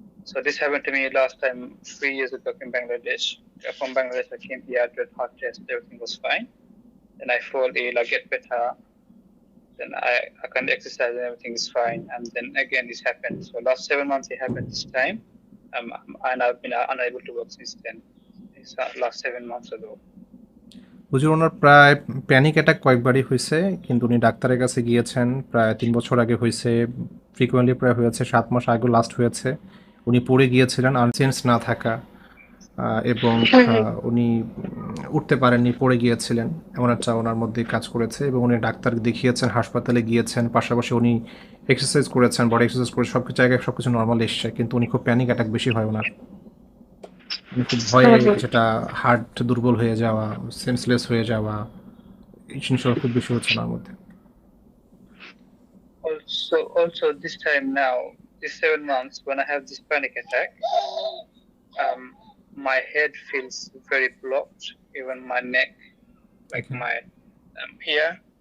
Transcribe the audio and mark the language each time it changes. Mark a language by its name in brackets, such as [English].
[English] So this happened to me last time 3 years ago in Bangladesh. From Bangladesh, I came here, did heart test, everything was fine. Then I fall ill, I get better. Then I can exercise and everything is fine. And then again this happened. So last 7 months it happened this time. And I've been unable to work since then. It's last 7 months ago. [Bangla] হুজুর ওনার প্রায় panic attack কয়েকবারই হয়েছে, কিন্তু উনি ডাক্তারের কাছে গিয়েছেন প্রায় 3 বছর আগে হয়েছে, ফ্রিকোয়েন্টলি প্রায় হয়েছে 7 মাস আগে লাস্ট হয়েছে। উনি পড়ে গিয়েছিলেন, আনসেন্স না থাকা, এবং উনি উঠতে পারেননি, পড়ে গিয়েছিলেন, এমন একটা ওনার মধ্যে কাজ করেছে। এবং উনি ডাক্তার দেখিয়েছেন, হাসপাতালে গিয়েছেন, পাশাপাশি উনি এক্সারসাইজ করেছেন, বডি এক্সারসাইজ করে সব জায়গায় সব কিছু নর্মাল এসছে, কিন্তু উনি খুব প্যানিক অ্যাটাক বেশি হয় ওনার। উনি খুব ভয়ে, যেটা হার্ট দুর্বল হয়ে যাওয়া, সেন্সলেস হয়ে যাওয়া, এই জিনিসগুলো খুব বেশি হচ্ছে ওনার মধ্যে। [English] Also this time now, this 7 months when I have this panic attack, my head feels very blocked, even my neck, like my here.